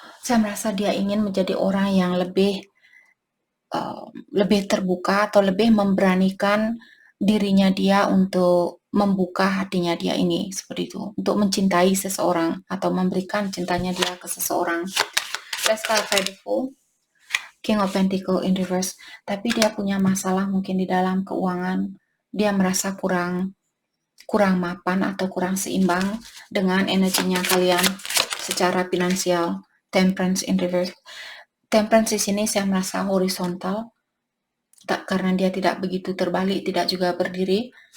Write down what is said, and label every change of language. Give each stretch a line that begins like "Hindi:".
Indonesian: Saya merasa dia ingin menjadi orang yang lebih terbuka atau lebih memberanikan dirinya dia untuk membuka hatinya dia ini, seperti itu, untuk mencintai seseorang atau memberikan cintanya dia ke seseorang.
English: Let's clarify the Fool, King of Pentacle in reverse.
Indonesian: Tapi dia punya masalah mungkin di dalam keuangan. Dia merasa kurang mapan atau kurang seimbang dengan energinya kalian secara finansial.
English: Temperance in reverse.
Indonesian: Temperance di sini saya merasa horizontal, karena dia tidak begitu terbalik, tidak juga berdiri.